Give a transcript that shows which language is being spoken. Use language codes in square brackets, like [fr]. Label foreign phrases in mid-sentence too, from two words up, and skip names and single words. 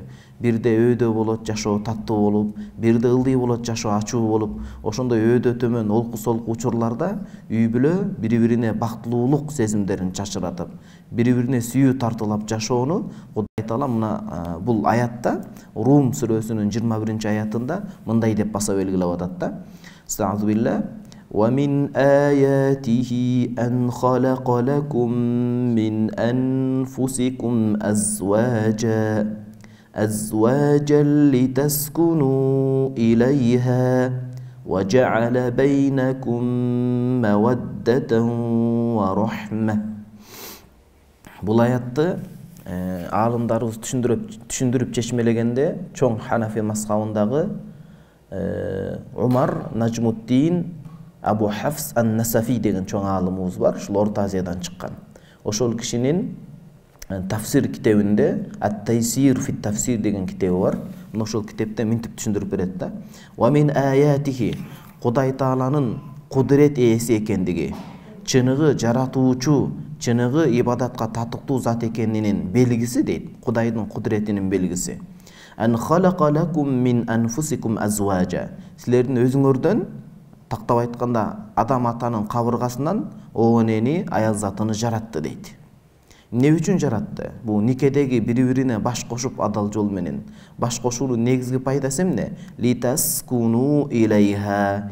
[ky] Бирде өөдө болот, жашоо таттуу болуп, бирде ылдый болот, жашоо ачуу болуп, ошондой өөдө төмөн олку-солку учурларда үй бүлө бири-бирине бактылуулук сезимдерин чачыратып, бири-бирине сүйүү тартуулап жашоону Кудай Таала мына бул аятта, Рум сүрөсүнүн 21-аятында мындай деп баса белгилеп атат да. [ar] أستعيذ بالله ومن آياته أن خلق لكم من أنفسكم أزواجا لتسكنوا إليها وجعل بينكم مودة ورحمة. [ky] Бул аятты алымдарыбыз түшүндүрүп чечмелегенде чоң Ханафи мазхабындагы Умар Нажмуддин Абу Хафс ан-Насафи деген чоң алымыбыз бар. Ушул Орто Азиядан чыккан. Ошол кишинин тафсир китебинде Ат-Тайсир фи тафсир деген китеби бар. Мына ошол китепте мынтип түшүндүрүп берет да. [ar] ومن آياته, [ky] Кудай Тааланын кудурет ээси экендиги, чыныгы жаратуучу, чыныгы ибадатка татыктуу зат экенинин белгиси дейт. Кудайдын кудуретинин белгиси. [ar] أن خلق لكم من أنفسكم أزواجا. [ky] Силердин өзүңөрдөн, тактап айтканда, адам атанын кабыргасынан оонени аял затыны жаратты дейт. Эмне үчүн жаратты? Бул никедеги бири-бирине баш кошуп адал жол менен. Баш кошуунун негизги пайдасы эмне? [ar] لتسكنوا إليها.